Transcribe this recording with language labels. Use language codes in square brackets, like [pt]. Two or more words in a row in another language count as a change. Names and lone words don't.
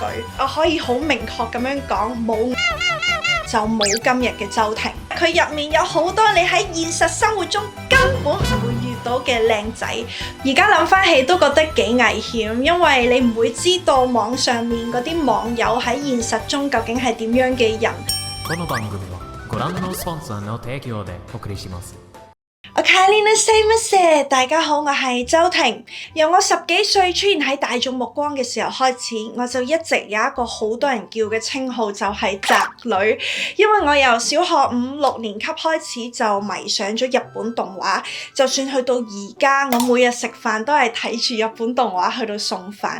[yue] 我可以好明確咁樣講，冇就冇今日嘅周庭。佢入面有好多你喺現實生活中根本唔會遇到嘅靚仔。而家諗翻起都覺得幾危險，因為你唔會知道網上面嗰啲網友喺現實中究竟係點樣嘅人。 [ja] この番組はご覧のスポンサーの提供でお送りします。 [yue] 大家好，我係周庭。由我10幾歲出現喺大眾目光嘅時候開始，我就一直有一個好多人叫嘅稱號，就係宅女。因為我由小學5、6年級開始就迷上咗日本動畫，就算去到而家，我每日食飯都係睇住日本動畫去到送飯。